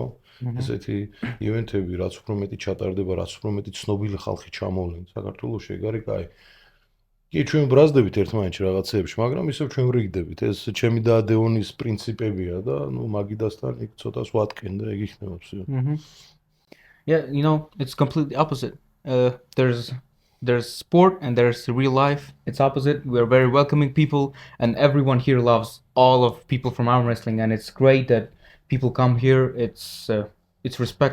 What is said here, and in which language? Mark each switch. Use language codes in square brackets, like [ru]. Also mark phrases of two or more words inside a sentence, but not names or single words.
[ka] ესეთი ივენთები, რაც უფრო მეტი ჩატარდება, რაც უფრო მეტი ცნობილი ხალხი ჩამოვლენ საქართველოში, ეგ არის კაი. კი, ჩვენ ბრაზდებით ერთმანეთში რაღაცეებში, მაგრამ ისევ ჩვენ ვრიგდებით. ეს ჩემი და დეონის პრინციპებია და მაგიდასთან იქ ცოტას ვატკენ და ეგ იქნება всё. [en] Yeah, you know, it's completely opposite. There's sport and there's real life. It's opposite. We're very welcoming people, and everyone here loves all of people from arm wrestling, and it's great that people come here. It's it's respectable.